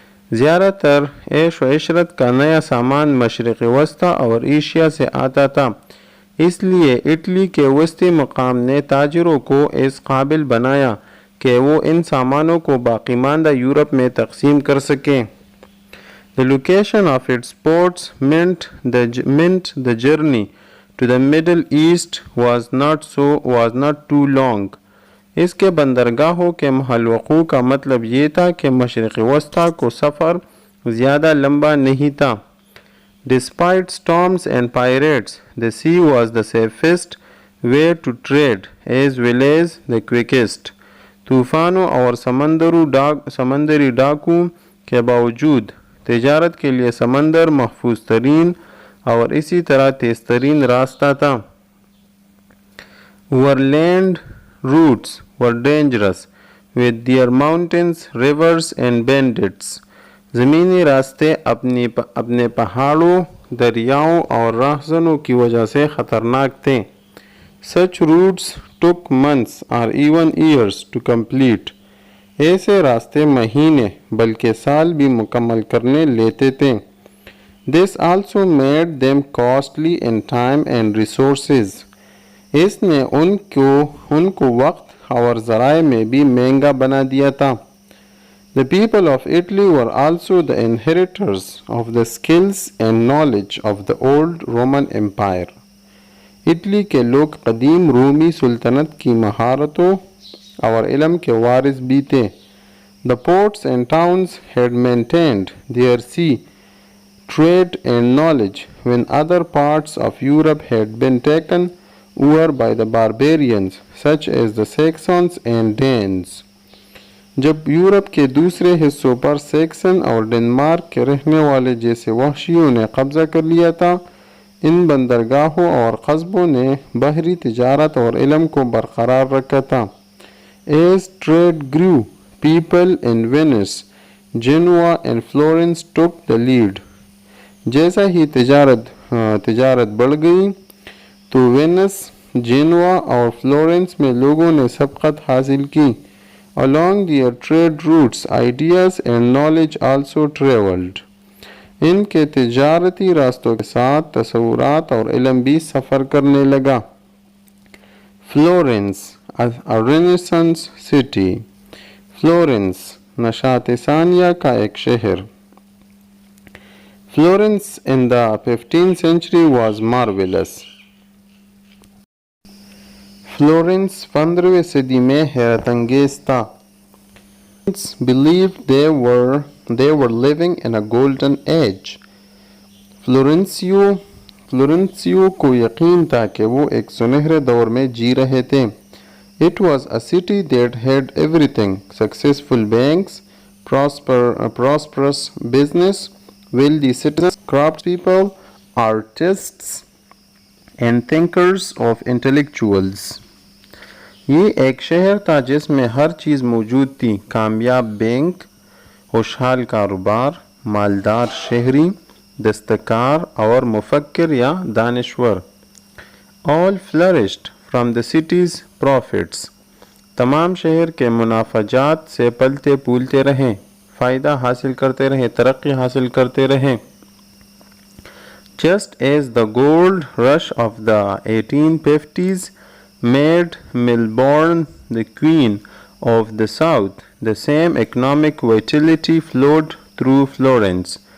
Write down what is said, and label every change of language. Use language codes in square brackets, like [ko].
[ur] زیادہ تر عیش و عشرت کا نیا سامان مشرق وسطی اور ایشیا سے آتا تھا. اس لیے اٹلی کے وسطی مقام نے تاجروں کو اس قابل بنایا کہ وہ ان سامانوں کو باقی ماندہ یورپ میں تقسیم کر سکیں. [en] The location of its ports meant the journey to the Middle East was not too long. [ur] اس کے بندرگاہوں کے محل وقوع کا مطلب یہ تھا کہ مشرق وسطی کو سفر زیادہ لمبا نہیں تھا. [en] Despite storms and pirates, the sea was the safest way to trade as well as the quickest. [ur] طوفانوں اور سمندری ڈاکوں کے باوجود تجارت کے لیے سمندر محفوظ ترین اور اسی طرح تیز ترین راستہ تھا. [en] Our land routes were dangerous with their mountains, rivers and bandits. [ur] زمینی راستے اپنے پہاڑوں، دریاؤں اور راہزنوں کی وجہ سے خطرناک تھے. [en] Such routes took months or even years to complete. [ur] ایسے راستے مہینے بلکہ سال بھی مکمل کرنے لیتے تھے. [en] This also made them costly in time and resources. [ur] اس نے ان کو وقت اور ذرائع میں بھی مہنگا بنا دیا تھا. [en] The people of Italy were also the inheritors of the skills and knowledge of the old Roman Empire. [ur] Italy کے لوگ قدیم رومی سلطنت کی مہارتوں اور علم کے وارث بھی تھے. [en] The ports and towns had maintained their sea trade and knowledge when other parts of Europe had been taken over by the barbarians such as the Saxons and Danes. [ur] جب یورپ کے دوسرے حصوں پر سیکسن اور Denmark کے رہنے والے جیسے وحشیوں نے قبضہ کر لیا تھا، ان بندرگاہوں اور قصبوں نے بحری تجارت اور علم کو برقرار رکھا تھا. [en] As trade grew, people in Venice, Genoa and Florence took the lead. [ur] جیسا ہی تجارت تجارت بڑھ گئی تو وینس، جینوا اور فلورنس میں لوگوں نے سبقت حاصل کی. [en] Along their trade routes, ideas and knowledge also traveled. [ur] ان کے تجارتی راستوں کے ساتھ تصورات اور علم بھی سفر کرنے لگا. [en] Florence a Renaissance city. [ur] Florence نشاط ثانیہ کا ایک شہر. [en] Florence in the 15th century was marvelous. [ur] Florence 15ویں صدی میں حیرت انگیز تھا. [en] believed they were living in a golden age. [ur] فلورنسیو کو یقین تھا کہ وہ ایک سنہرے دور میں جی رہے تھے. [en] It was a city that had everything: successful banks, prosperous business, wealthy citizens, craftspeople, artists, and thinkers of intellectuals. [ur] یہ ایک شہر تھا جس میں ہر چیز موجود تھی: کامیاب بینک، خوشحال کاروبار، مالدار شہری، دستکار اور مفکر یا دانشور. [en] All flourished from the city's profits. [ur] تمام شہر کے منافع جات سے پلتے پھولتے رہیں، فائدہ حاصل کرتے رہیں، ترقی حاصل کرتے رہیں. [en] Just as the gold rush of the 1850s made Melbourne the queen of the South, the same economic vitality flowed through Florence.